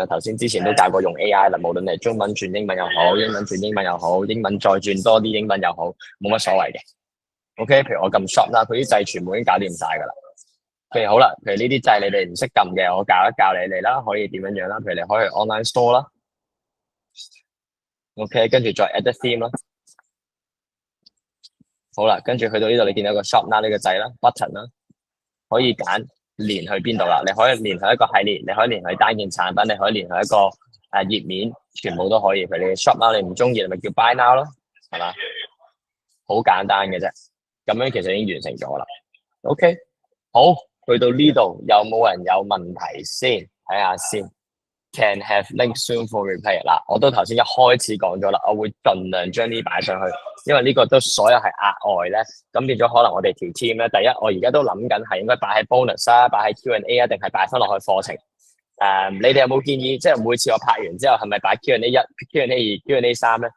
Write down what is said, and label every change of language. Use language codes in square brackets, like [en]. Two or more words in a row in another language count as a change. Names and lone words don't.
[yue] 頭先之前都教過用 AI 啦，無論你係中文轉英文又好，英文轉英文又好，英文再轉多啲英文又好，冇乜所謂嘅。OK， 譬如我撳 shop 啦，佢啲掣全部已經搞掂晒噶啦。譬如好啦，譬如呢啲掣你哋唔識撳嘅，我教一教你哋啦，可以點樣樣啦？譬如你可以去 [en] online store [yue] 啦。OK， 跟住再 [en] add a theme [yue] 啦。好啦，跟住去到呢度，你見到個 shop 啦，呢個掣啦 ，button 啦。可以揀連去邊度啦？你可以連去一個系列，你可以連去單件產品，你可以連去一個頁面，全部都可以。譬如你 shop 啦，你唔中意，你咪叫 [en] buy now [yue] 咯，係嘛？好簡單嘅啫，咁樣其實已經完成咗啦。OK， 好，去到呢度有冇人有問題先？睇下先。 [en] Can have link soon for replay [yue] 嗱，我都頭先一開始講咗啦，我會盡量將呢擺上去，因為呢個都所有係額外咧，咁變咗可能我哋條 team 咧，第一我而家都諗緊係應該擺喺 bonus 啊，擺喺 Q&A 啊，定係擺翻落去課程。你哋有冇建議？即係每次我拍完之後，係咪擺 Q&A 一、Q&A 二、Q&A 三咧？